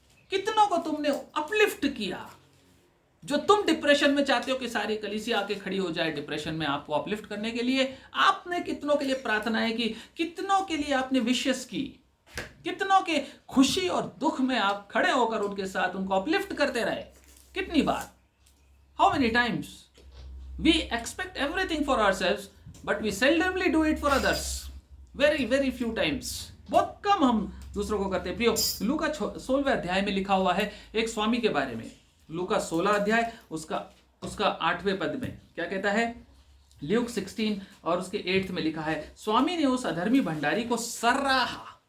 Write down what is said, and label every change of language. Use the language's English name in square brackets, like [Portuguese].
[Hindi] कितनों को तुमने अपलिफ्ट किया जो तुम डिप्रेशन में चाहते हो कि सारी कलीसिया आके खड़ी हो जाए डिप्रेशन में आपको अपलिफ्ट करने के लिए? आपने कितनों के लिए प्रार्थनाएं की? कितनों के लिए आपने विशेष की? कितनों के खुशी और दुख में आप खड़े होकर उनके साथ उनको अपलिफ्ट करते रहे? कितनी बार? [English] How many times? We expect everything for ourselves, but we seldomly do it for others. Very few times. [Hindi] बहुत कम हम दूसरों को करते हैं। प्रियो, लूका 16वें अध्याय में लिखा हुआ है एक स्वामी के बारे में। लूका 16 अध्याय उसका 8वें पद में क्या कहता है? ल्यूक 16 और उसके 8 में लिखा है, स्वामी ने उस अधर्मी भंडारी को सराहा।